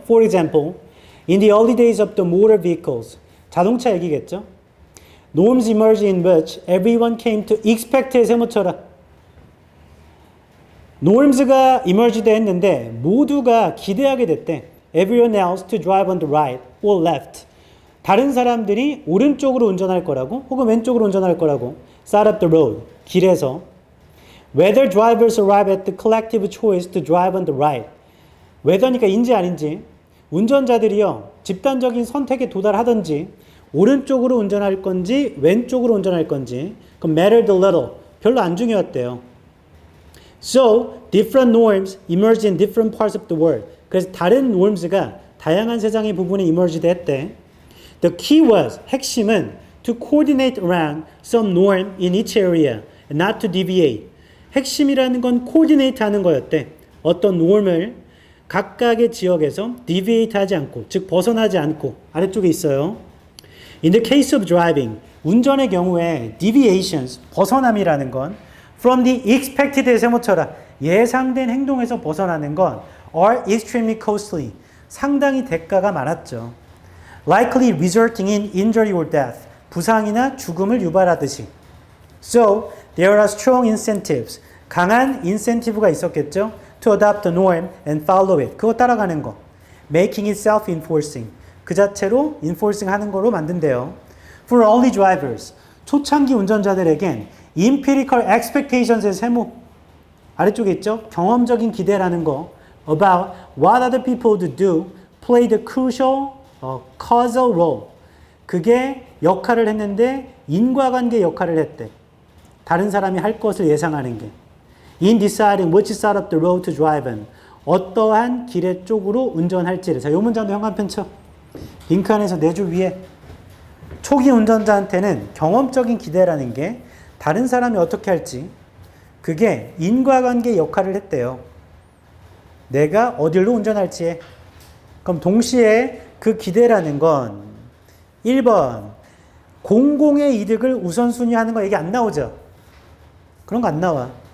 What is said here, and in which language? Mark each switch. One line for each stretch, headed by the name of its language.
English: For example, in the early days of the motor vehicles.
Korean: 자동차 얘기겠죠?
English: Norms emerged in which everyone came to expect에
Korean: 세모쳐라. norms가 emerged 했는데 모두가 기대하게 됐대.
English: Everyone else to drive on the right or left.
Korean: 다른 사람들이 오른쪽으로 운전할 거라고 혹은 왼쪽으로 운전할 거라고.
English: Side of the road.
Korean: 길에서.
English: Whether drivers arrive at the collective choice to drive on the right.
Korean: whether니까 인지 아닌지. 운전자들이요. 집단적인 선택에 도달하든지 오른쪽으로 운전할 건지 왼쪽으로 운전할 건지 그럼
English: mattered a little.
Korean: 별로 안 중요했대요.
English: So, different norms emerged in different parts of the world.
Korean: 그래서 다른 norms가 다양한 세상의 부분에 emerged 했대.
English: The key was,
Korean: 핵심은
English: to coordinate around some norm in each area, and not to deviate.
Korean: 핵심이라는 건 coordinate 하는 거였대. 어떤 norm을 각각의 지역에서 deviate 하지 않고, 즉 벗어나지 않고 아래쪽에 있어요.
English: In the case of driving,
Korean: 운전의 경우에
English: deviations,
Korean: 벗어남이라는 건
English: from the expected에
Korean: 세모쳐라. 예상된 행동에서 벗어나는 건
English: are extremely costly.
Korean: 상당히 대가가 많았죠.
English: Likely resulting in injury or death.
Korean: 부상이나 죽음을 유발하듯이.
English: So, there are strong incentives.
Korean: 강한 incentive가 있었겠죠.
English: To adopt the norm and follow it.
Korean: 그거 따라가는 거.
English: Making it self-enforcing.
Korean: 그 자체로 enforcing 하는 거로 만든대요.
English: For early drivers.
Korean: 초창기 운전자들에겐
English: empirical expectations
Korean: 의 세모. 아래쪽에 있죠. 경험적인 기대라는 거.
English: About what other people would do played a crucial causal role.
Korean: 그게 역할을 했는데 인과관계 역할을 했대. 다른 사람이 할 것을 예상하는 게.
English: In deciding which side of the road to drive in.
Korean: 어떠한 길의 쪽으로 운전할지를. 자, 이 문장도 형광펜 쳐. 빈칸에서 4줄 위에. 초기 운전자한테는 경험적인 기대라는 게 다른 사람이 어떻게 할지 그게 인과관계 역할을 했대요. 내가 어디로 운전할지에. 그럼 동시에 그 기대라는 건 1번 공공의 이득을 우선순위하는 거 얘기 안 나오죠. 그런 거 안 나와.